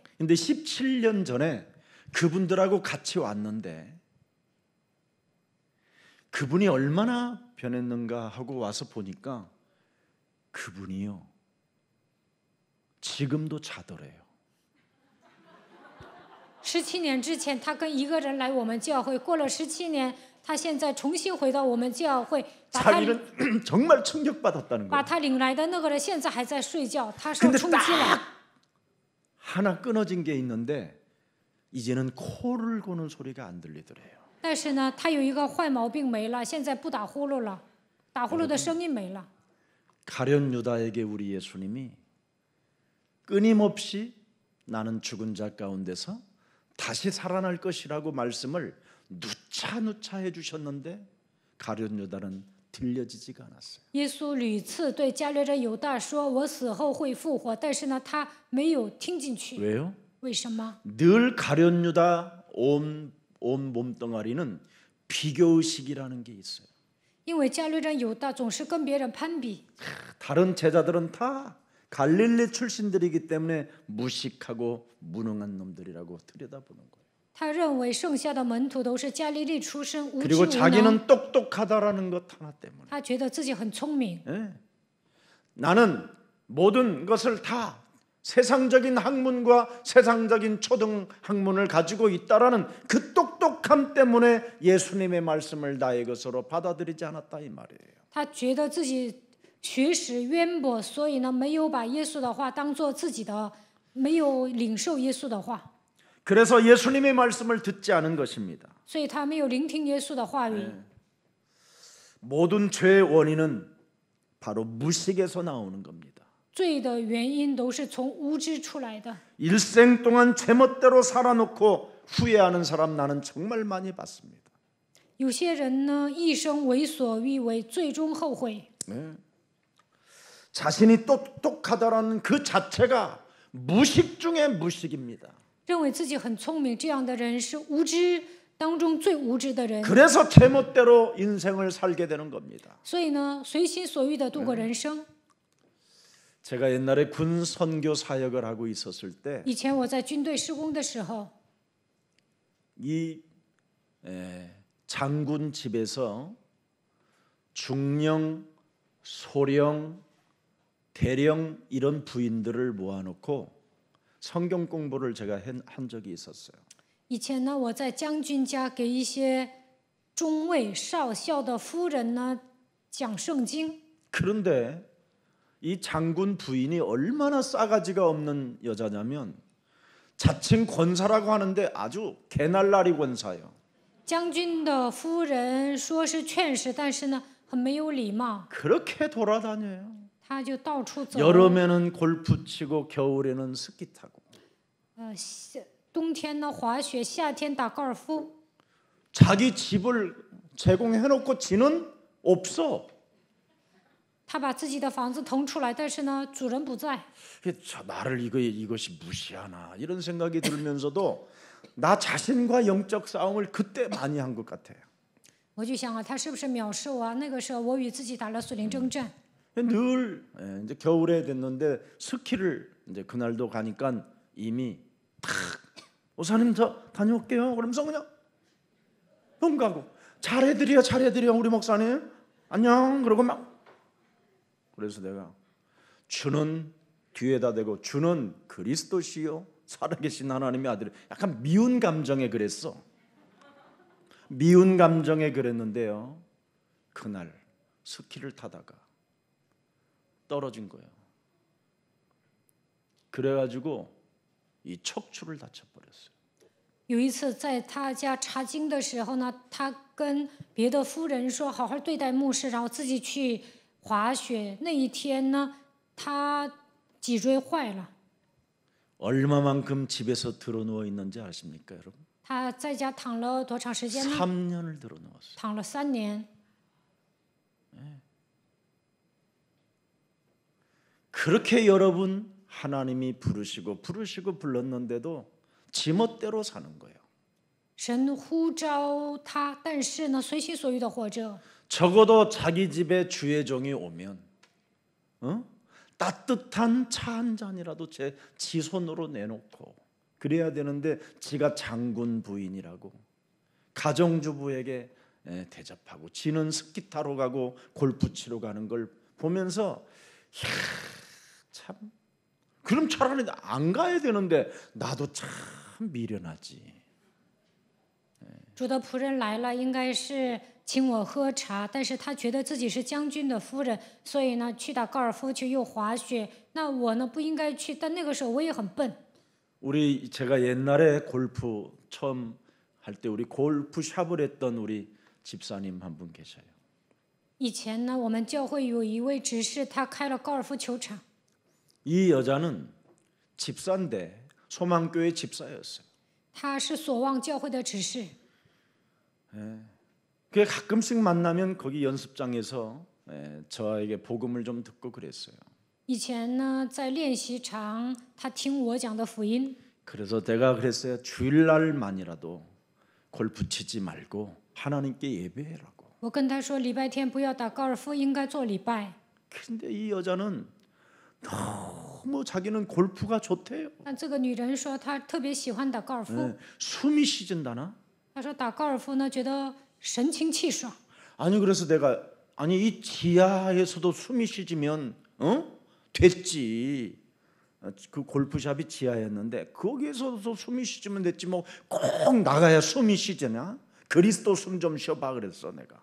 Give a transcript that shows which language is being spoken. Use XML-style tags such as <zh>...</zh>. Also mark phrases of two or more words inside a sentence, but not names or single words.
<ko>근데 17년 전에 그분들하고 같이 왔는데 그분이 얼마나 변했는가 하고 와서 보니까 그분이요 지금도 자더래요.</ko> <zh>17 年之前，他跟一个人来我们教会，过了17年，他现在重新回到我们教会，把他</zh> <ko>자기는 정말 충격받았다는</ko> <zh>把</zh> <ko>거예요.</ko> <zh>他领来的那个人现在还在睡觉，他受</zh> <ko>근데</ko> <zh>冲击了。</zh> <ko>딱 하나 끊어진 게 있는데 이제는 코를 고는 소리가 안 들리더래요.</ko> <zh>但是呢，他有一个坏毛病没了，现在不打呼噜了，打呼噜的声音没了。</zh> <ko>가룟 유다에게 우리 예수님이 끊임없이 나는 죽은 자 가운데서 다시 살아날 것이라고 말씀을 누차 해주셨는데 가룟 유다는 들려지지가 않았어요.</ko> <zh>耶稣屡次对加略人犹大说：“我死后会复活。” 但是呢，他没有听进去。</zh> <ko>왜요?</ko> <zh>为什么？</zh> <ko>늘 가룟 유다 온 몸뚱아리는 비교의식이라는 게 있어요.</ko> <zh>因为加略人犹大总是跟别人攀比，</zh> <ko>다른 제자들은 다 갈릴리 출신들이기 때문에 무식하고 무능한 놈들이라고 들여다보는 거예요.</ko> <zh>他认为剩下的门徒都是加利利出身，无知</zh> <ko>그리고</ko> <zh>无能。</zh> <ko>자기는 똑똑하다라는 것 하나 때문에</ko> <zh>他觉得自己很聪明，</zh> <ko>나는 모든 것을 다 세상적인 학문과 세상적인 초등 학문을 가지고 있다라는 그 똑똑함 때문에 예수님의 말씀을 나의 것으로 받아들이지 않았다 이 말이에요.</ko> <zh>他觉得自己学识渊博，所以呢，没有把耶稣的话当做自己的，没有领受耶稣的话，</zh> <ko>그래서 예수님의 말씀을 듣지 않은 것입니다.</ko> <zh>所以他没有聆听耶稣的话语。</zh> <ko>모든 죄의 원인은 바로 무식에서 나오는 겁니다.</ko> <zh>罪的原因都是从无知出来的。</zh> <ko>일생 동안 제멋대로 살아놓고 후회하는 사람 나는 정말 많이 봤습니다.</ko> <zh>有些人呢，一生为所欲为，最终后悔。</zh> <ko>자신이 똑똑하다라는 그 자체가 무식 중에 무식입니다.</ko> <zh>认为自己很聪明，这样的人是无知当中最无知的人。</zh> <ko>그래서 제멋대로 인생을 살게 되는 겁니다.</ko> <zh>所以呢，随心所欲的度过人生。</zh> <ko>제가 옛날에 군 선교 사역을 하고 있었을 때</ko> <zh>以前我在军队施工的时候，</zh> <ko>이 장군 집에서 중령, 소령, 대령 이런 부인들을 모아놓고 성경 공부를 제가 한 적이 있었어요.</ko> <zh>以前呢，我在将军家给一些中尉、少校的夫人呢讲圣经。</zh> <ko>그런데 이 장군 부인이 얼마나 싸가지가 없는 여자냐면 자칭 권사라고 하는데 아주 개날라리 권사예요.</ko> <zh>将军的夫人说是劝使，但是呢，很没有礼貌，</zh> <ko>그렇게 돌아다녀요.</ko> <zh>他就到处走。</zh> <ko>여름에는 골프 치고 겨울에는 스키 타고.</ko> <zh>冬天呢滑雪，夏天打高尔夫。</zh> <ko>자기 집을 제공해놓고 지는 없어.</ko> <zh>他把自己的房子腾出来，但是呢，主人不在。</zh> <ko>나를 이것이 무시하나 이런 생각이 들면서도 나 자신과 영적 싸움을 그때 많이 한 것 같아요.</ko> <zh>我就想啊，他是不是藐视我啊？那个时候我与自己打了属灵征战。</zh> <ko>늘 이제 겨울에 됐는데 스키를 이제 그날도 가니까 이미 탁 오사님 저 다녀올게요. 그러면서 그냥 형 가고 잘해드려 우리 목사님 안녕 그러고 막 그래서 내가 주는 뒤에다 대고 주는 그리스도시요 살아계신 하나님의 아들. 약간 미운 감정에 그랬어. 미운 감정에 그랬는데요. 그날 스키를 타다가 떨어진 거예요. 그래가지고 이 척추를 다쳐버렸어요.</ko> <zh>有一次在他家查经的时候呢，他跟别的夫人说好好对待牧师，然后自己去滑雪。那一天呢，他脊椎坏了。</zh> <ko>얼마만큼 집에서 드러누워 있는지 아십니까, 여러분?</ko> <zh>他在家躺了多长时间呢？</zh> <ko>3년을 드러누웠어요.</ko> <zh>躺了3年。</zh> <ko>그렇게 여러분 하나님이 부르시고 불렀는데도 지멋대로 사는 거예요.</ko> <zh>神呼召他，但是呢，随心所欲的活着。</zh> <ko>적어도 자기 집에 주의 종이 오면 따뜻한 차 한 잔이라도 지 손으로 내놓고 그래야 되는데 지가 장군 부인이라고 가정주부에게 대접하고 지는 스키 타러 가고 골프 치러 가는 걸 보면서 참 그럼 차라리 안 가야 되는데 나도 참 미련하지.</ko> <zh>主的仆人来了，应该是请我喝茶，但是他觉得自己是将军的夫人，所以呢，去打高尔夫去又滑雪。那我呢不应该去，但那个时候我也很笨。</zh> <ko>제가 옛날에 골프 처음 할 때 우리 골프 샵을 했던 우리 집사님 한 분 계셔요.</ko> <zh>以前呢，我们教会有一位执事，他开了高尔夫球场。</zh> <ko>이 여자는 집사인데 소망교회 집사였어요.</ko> <zh>他是所望教会的执事。</zh> <ko>그 가끔씩 만나면 거기 연습장에서 저에게 복음을 좀 듣고 그랬어요.</ko> <zh>以前呢，在练习场，他听我讲的福音。</zh> <ko>그래서 내가 그랬어요. 주일날만이라도 골프 치지 말고 하나님께 예배해라고.</ko> <zh>我跟他说，礼拜天不要打高尔夫，应该做礼拜。</zh> <ko>근데 이 여자는 너무 자기는 골프가 좋대요.</ko> <zh>但这个女人说，她特别喜欢打高尔夫。</zh> <ko>숨이 쉬진다나?</ko> <zh>她说打高尔夫呢，觉得神清气爽。</zh> <ko>아니 그래서 내가 이 지하에서도 숨이 쉬지면 됐지. 그 골프샵이 지하였는데 거기에서도 숨이 쉬지면 됐지 뭐 꼭 나가야 숨이 쉬잖아. 그리스도 숨 좀 쉬어봐 그랬어 내가.</ko>